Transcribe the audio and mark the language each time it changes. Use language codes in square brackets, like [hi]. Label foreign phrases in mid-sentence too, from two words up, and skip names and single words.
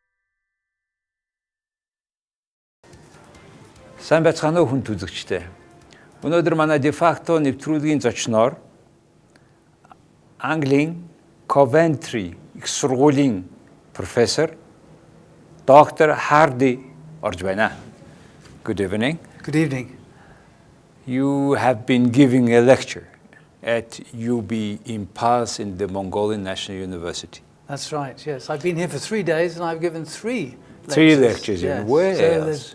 [mn] Сайн байцгаана уу хүн үзэгчтэй. Өнөөдөр манай defacto нэвтрүүлгийн зочноор Английн Coventry их сургуулийн профессор доктор Харди орж байна. [en] Good evening. Good evening. You have been giving a lecture at UB Impulse in the Mongolian National University. That's right, yes. I've been here for 3 days and I've given three lectures. 3 lectures, yes. Where so else?